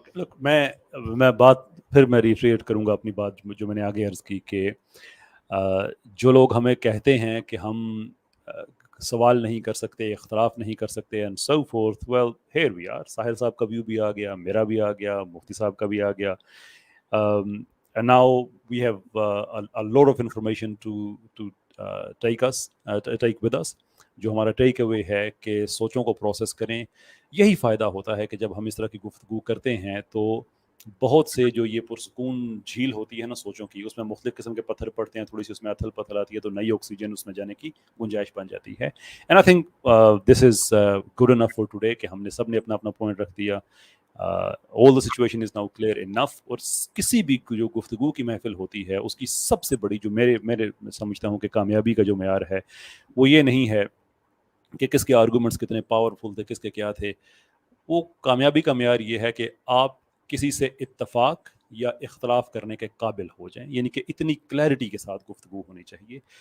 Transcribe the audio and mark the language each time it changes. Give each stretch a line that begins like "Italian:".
Urdu: لک میں بات پھر میں ریٹریٹ کروں گا اپنی بات جو میں نے آگے عرض کی کہ جو لوگ ہمیں کہتے ہیں کہ ہم سوال نہیں کر سکتے، اختلاف نہیں کر سکتے
English: And so forth, well here we are.
Urdu: ساحل صاحب کا ویو بھی آ گیا، میرا بھی آ گیا، مفتی صاحب کا بھی آ گیا.
English: And now we have a lot of information to take with us.
Urdu: جو ہمارا ٹیک اوے ہے کہ سوچوں کو پروسیس کریں. یہی فائدہ ہوتا ہے کہ جب ہم اس طرح کی گفتگو کرتے ہیں تو بہت سے جو یہ پرسکون جھیل ہوتی ہے نا سوچوں کی، اس میں مختلف قسم کے پتھر پڑتے ہیں، تھوڑی سی اس میں اتھل پتھر آتی ہے تو نئی آکسیجن اس میں جانے کی گنجائش بن جاتی ہے.
English: and I think this is good enough for today
Urdu: کہ ہم نے سب نے اپنا اپنا پوائنٹ رکھ دیا.
English: all the situation is now clear enough.
Urdu: اور کسی بھی جو گفتگو کی محفل ہوتی ہے اس کی سب سے بڑی جو میرے سمجھتا ہوں کہ کامیابی کا جو معیار ہے وہ یہ نہیں ہے کہ کس کے آرگومنٹس کتنے پاورفل تھے، کس کے کیا تھے. وہ کامیابی کا معیار یہ ہے کہ آپ کسی سے اتفاق یا اختلاف کرنے کے قابل ہو جائیں، یعنی کہ اتنی کلیئرٹی کے ساتھ گفتگو ہونی چاہیے.